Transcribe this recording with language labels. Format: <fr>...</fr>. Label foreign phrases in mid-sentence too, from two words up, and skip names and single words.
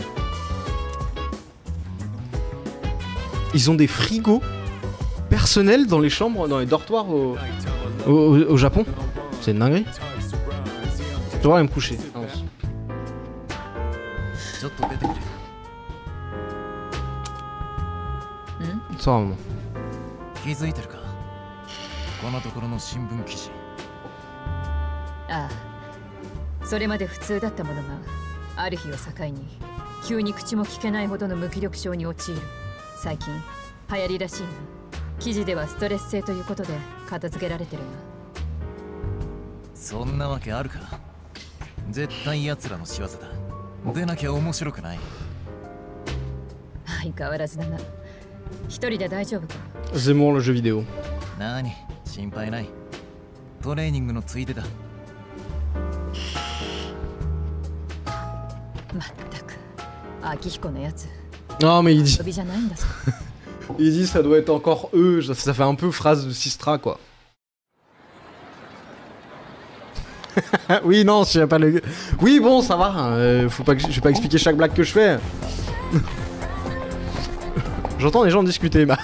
<fr>Ils ont des frigos personnels dans les chambres, dans les dortoirs au Japon. C'est une dinguerie. Je devrais aller me coucher. Ça va un moment.</fr> <ja>気づいてるかこのところの新聞記事。ああ、それまで普通だったものがある日を境に急に口も聞けないほどの無気力症に陥る。最近流行りらしいな。記事ではストレス性ということで片付けられてるが。そんなわけあるか。絶対奴らの仕業だ。でなきゃ面白くない。相変わらずだな。一人で大丈夫か？</ja> <fr>Zemmour le jeu vidéo.</fr> <ja>何心配ない。トレーニングのついでだ。まったく秋彦のやつ</ja> <fr>Non, mais il dit,</fr> <ja>遊びじゃないんだぞ</ja> <fr>il dit ça doit être encore eux. Ça fait un peu phrase de Sistra, quoi. Oui, non, je sais pas le. Oui, bon, ça va. Faut pas que... Je vais pas expliquer chaque blague que je fais. J'entends les gens discuter, bah.</fr>